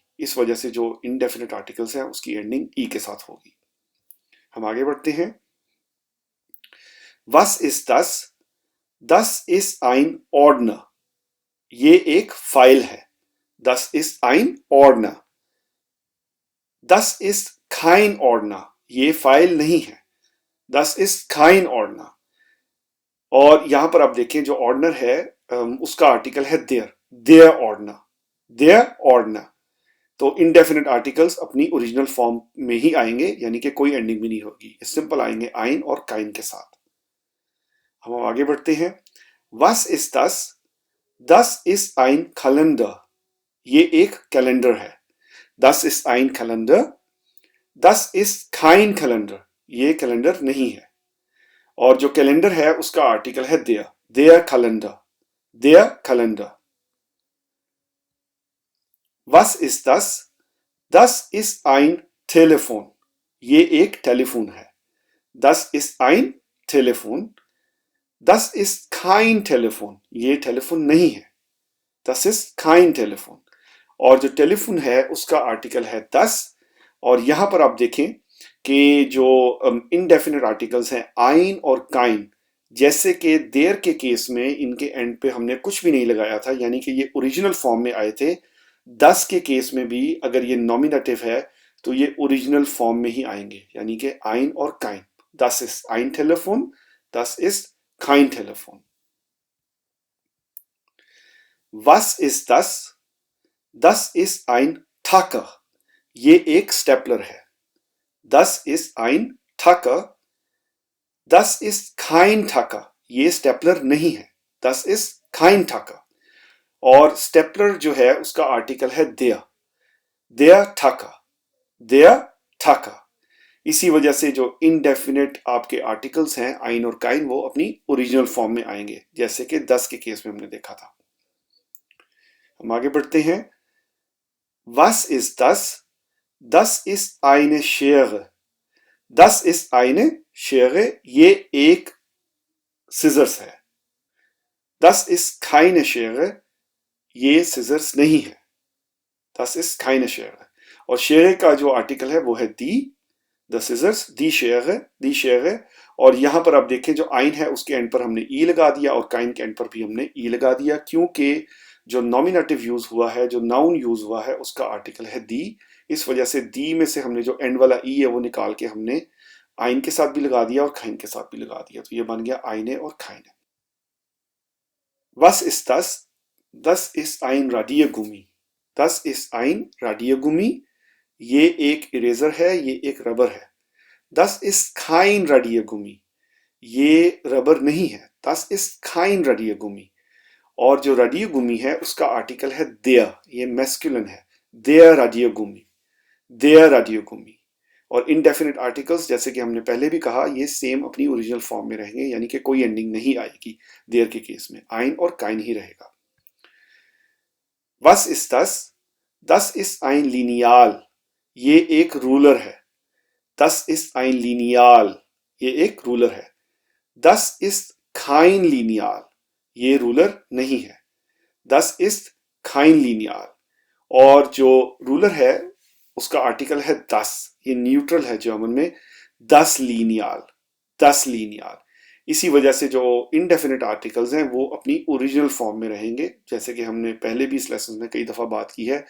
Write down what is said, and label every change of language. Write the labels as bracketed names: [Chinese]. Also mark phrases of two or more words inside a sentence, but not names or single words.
[Hindi] इस वजह से जो [English] indefinite articles [Hindi] हैं उसकी एंडिंग ई के साथ होगी. हम आगे बढ़ते हैं. [German] Was ist das? Das ist ein Ordner. [Hindi] ये एक फाइल है. [German] Das ist ein Ordner. Das ist kein Ordner. [Hindi] ये फाइल नहीं है. [German] Das ist kein Ordner. [Hindi] और यहां पर आप देखें जो ऑर्डनर है उसका आर्टिकल है [German] der Ordner. der Ordner. [Hindi] तो [English] indefinite articles [Hindi] अपनी [English] original form [Hindi] में ही आएंगे, यानी कि कोई एंडिंग भी नहीं होगी. सिंपल आएंगे आइन और काइन के साथ. हम आगे बढ़ते हैं. [German] Was ist das? Das ist ein Kalender. [Hindi] ये एक कैलेंडर है. [German] Das ist ein Kalender. Das ist kein Kalender. [Hindi] ये कैलेंडर नहीं है. और जो कैलेंडर है उसका आर्टिकल है [German] der Kalender. der Kalender. Was ist das? Das ist ein Telefon. [Hindi] ये एक टेलीफोन है. [German] Das ist ein Telefon. Das ist kein Telefon. [Hindi] ये टेलीफोन नहीं है. [German] Das ist kein Telefon. [Hindi] और जो टेलीफोन है उसका आर्टिकल है das. और यहां पर आप देखें कि जो [English] indefinite articles [Hindi] हैं आइन और काइन, जैसे कि देयर के केस में इनके एंड पे हमने कुछ भी नहीं लगाया था, यानी कि ये [English] original form [Hindi] में आए थे. 10 के केस में भी अगर ये नॉमिनेटिव है तो ये [English] original form [Hindi] में ही आएंगे, यानी कि आइन और काइन. [German] Das ist ein Telefon. Das ist kein Telefon. Was ist das? Das ist ein Tacker. [Hindi] ये एक स्टेपलर है. [German] Das ist ein Tacker. Das ist kein Tacker. [Hindi] ये स्टेपलर नहीं है. [German] Das ist kein Tacker. [Hindi] और स्टेपलर जो है उसका आर्टिकल है [German] der Tacker. Der Tacker. [Hindi] इसी वजह से जो इनडेफिनेट आपके आर्टिकल्स हैं आइन और काइन, वो अपनी [English] original form [Hindi] में आएंगे, जैसे कि 10 के केस में हमने देखा था. हम आगे बढ़ते हैं. [German] Was ist das? Das ist eine Schere. Das ist eine Schere. [Hindi] ये एक सिजर्स है. [German] Das ist keine Schere. [Hindi] ये सिजर्स नहीं है. [German] Das ist keine Schere. [Hindi] और शेरे का जो आर्टिकल है वो है [English] the scissors, [German] die Schere. [Hindi] और यहां पर आप देखें जो आइन है उसके एंड पर हमने ई लगा दिया और काइन के एंड पर भी हमने ई लगा दिया, क्योंकि जो [English] nominative use [Hindi] हुआ है, जो [English] noun use [Hindi] हुआ है, उसका आर्टिकल है दी. इस वजह से दी में से हमने जो एंड वाला ई है वो निकाल के हमने आइन के साथ भी लगा दिया और काइन के साथ भी लगा दिया, तो ये बन गया आइने और काइने. [German] Was ist das? Das ist ein Radiergummi. Das ist ein Radiergummi. [Hindi] ये एक इरेजर है, ये एक रबर है. [German] Das ist kein Radiergummi. [Hindi] ये रबर नहीं है. [German] Das ist kein Radiergummi. [Hindi] और जो radiergummi है उसका आर्टिकल है der. ये मैस्कुलिन है. [German] Der Radiergummi. Der Radiergummi. [Hindi] और [English] indefinite articles [Hindi] जैसे कि हमने पहले भी कहा ये सेम अपनी [English] original form [Hindi] में रहेंगे, यानी कि कोई एंडिंग नहीं आएगी देयर के केस में. आइन और काइन ही रहेगा. [German] Was ist das? Das ist ein Lineal. [Hindi] ये एक रूलर है. [German] Das ist ein Lineal. [Hindi] ये एक रूलर है. [German] Das ist kein Lineal. [Hindi] ये रूलर नहीं है. [German] Das ist kein Lineal. [Hindi] और जो रूलर है उसका आर्टिकल है das. ये न्यूट्रल है जर्मन में. [German] Das Lineal. Das Lineal. [Hindi] इसी वजह से जो [English] indefinite articles [Hindi] हैं वो अपनी [English] original form [Hindi] में रहेंगे, जैसे कि हमने पहले भी इस लेसन में कई दफ़ा बात की है.